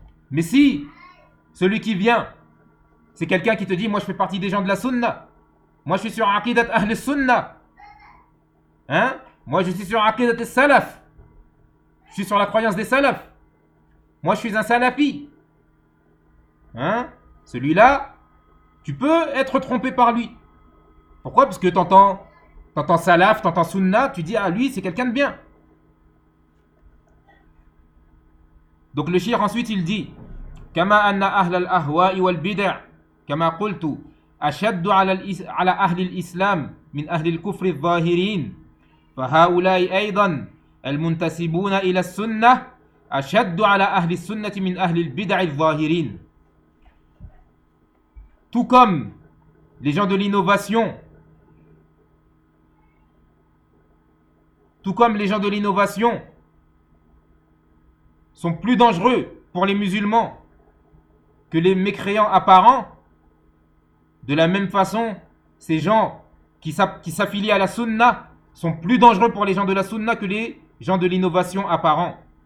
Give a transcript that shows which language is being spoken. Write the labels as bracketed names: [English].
[French] Mais si celui qui vient, c'est quelqu'un qui te dit, moi je fais partie des gens de la sunna, moi je suis sur Aqidat Ahl Sunna, moi je suis sur Aqidat Salaf, je suis sur la croyance des Salaf, moi je suis un Salafi, celui-là, tu peux être trompé par lui. Pourquoi? Parce que t'entends Salaf, t'entends Sunna, tu dis, ah lui c'est quelqu'un de bien. Donc le shir ensuite il dit, [Arabic] كما أن أهل الأهواء والبدع كما قلت أشد على أهل الإسلام من أهل الكفر الظاهرين فهؤلاء أيضا المنتسبون إلى السنة أشد على أهل السنة من أهل البدع الظاهرين. [French] Tout comme les gens de l'innovation, sont plus dangereux pour les musulmans que les mécréants apparents, de la même façon, ces gens qui s'affilient à la sunna sont plus dangereux pour les gens de la sunna que les gens de l'innovation apparent.